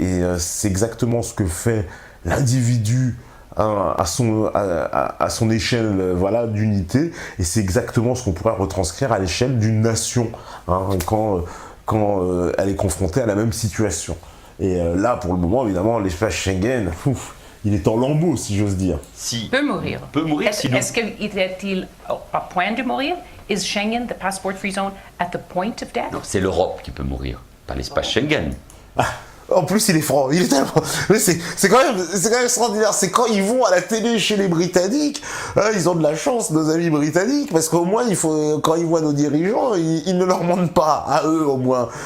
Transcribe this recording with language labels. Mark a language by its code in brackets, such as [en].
[fr] Et c'est exactement ce que fait l'individu à son échelle voilà, d'unité, et c'est exactement ce qu'on pourrait retranscrire à l'échelle d'une nation, hein, quand elle est confrontée à la même situation. Et là, pour le moment, évidemment, l'espace Schengen, il est en lambeaux, si j'ose dire. Peut mourir. Peut mourir, sinon. Est-ce qu'il est-il à point de mourir? [en] Is Schengen, the passport-free zone, at the point of death? [fr] Non, c'est l'Europe qui peut mourir, pas l'espace Schengen. En plus, il est franc, il est tellement... Mais c'est quand même extraordinaire, c'est quand ils vont à la télé chez les Britanniques, hein, ils ont de la chance, nos amis britanniques, parce qu'au moins, quand ils voient nos dirigeants, ils ne leur mentent pas, à eux au moins.